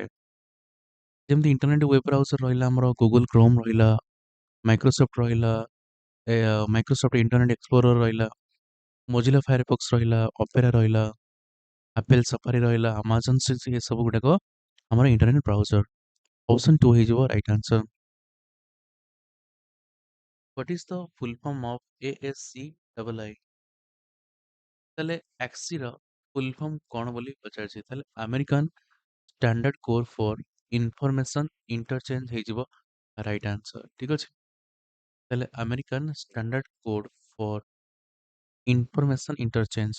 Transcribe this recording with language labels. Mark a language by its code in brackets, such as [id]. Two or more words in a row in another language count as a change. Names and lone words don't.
[or] ଯେମିତି [en] internet web browser [or] ରହିଲା, ଆମର ଗୁଗଲ କ୍ରୋମ ରହିଲା, ମାଇକ୍ରୋସଫ୍ଟ ରହିଲା, ମାଇକ୍ରୋସଫ୍ଟ ଇଣ୍ଟରନେଟ ଏକ୍ସପ୍ଲୋରର ରହିଲା, ମୋଜିଲା ଫାୟାରଫକ୍ସ ରହିଲା, ଅପେରା ରହିଲା, ଆପେଲ ସଫାରି ରହିଲା, ଆମାଜନ ଏସବୁ ଗୁଡାକ ଆମର [en] internet browser. [or] ଅପସନ 2 ହେଇଯିବ [en] right answer. What is the full form of ASC double I? [or] ତାହେଲେ AXI ର [en] full form [or] କଣ ବୋଲି ପଚାରିଛି। [en] ତାହେଲେ American Standard Core for Information Interchange ହେଇଯିବ right answer. [or] ଠିକ ଅଛି, ତାହେଲେ [en] American Standard Code for Information Interchange.